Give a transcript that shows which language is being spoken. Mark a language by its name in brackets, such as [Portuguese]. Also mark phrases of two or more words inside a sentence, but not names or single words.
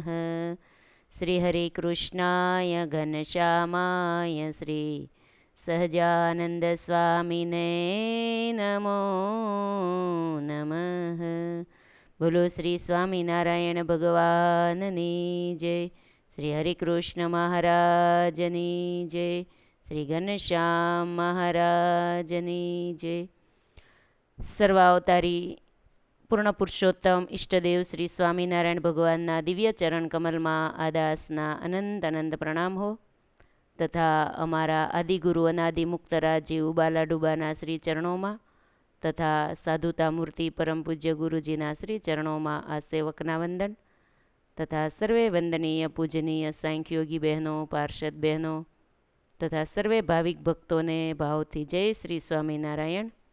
[Sanskrit] श्री हरिकृष्णाय घनश्यामाय श्री सहजानंद स्वामिने नमो नमः। [Gujarati] બોલો શ્રી સ્વામિનારાયણ ભગવાનની જય। શ્રી હરિકૃષ્ણ મહારાજની જય। શ્રી ઘનશ્યામ મહારાજની જય। સર્વાવતારી પૂર્ણ પુરુષોત્તમ ઈષ્ટદેવ શ્રી સ્વામિનારાયણ ભગવાનના દિવ્ય ચરણ કમલમાં આ દાસના અનંત અનંત પ્રણામ હો તથા અમારા આદિગુરુ અનાદિ મુક્તરાજીવ બાલાડુબાના શ્રી ચરણોમાં તથા સાધુતા મૂર્તિ પરમ પૂજ્ય ગુરુજીના શ્રી ચરણોમાં આ સેવકના વંદન તથા સર્વે વંદનીય પૂજનીય સાંખ્યોગી બહેનો પાર્ષદ બહેનો તથા સર્વે ભાવિક ભક્તોને ભાવથી જય શ્રી સ્વામિનારાયણ।